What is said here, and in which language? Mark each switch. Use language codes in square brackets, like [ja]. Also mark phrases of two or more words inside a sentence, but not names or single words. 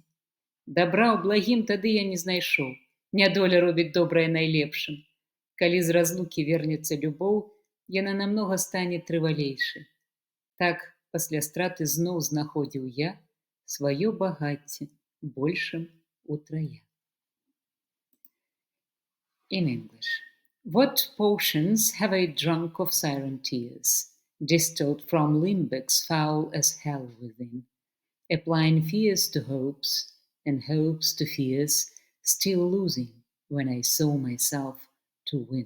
[be] Дабра ў благім тады я не знайшоў, нядоля робіць добрае найлепшым. Калі з разлукі вернецца любоў, яна намнога стане трывалейшай. Так пасля страты зноў знаходзіў я сваё багацце большым утрая. [en] In English. What potions have I drunk of siren tears, distilled from limbecks foul as hell within, applying fears to hopes, and hopes to fears, still losing when I saw myself to win?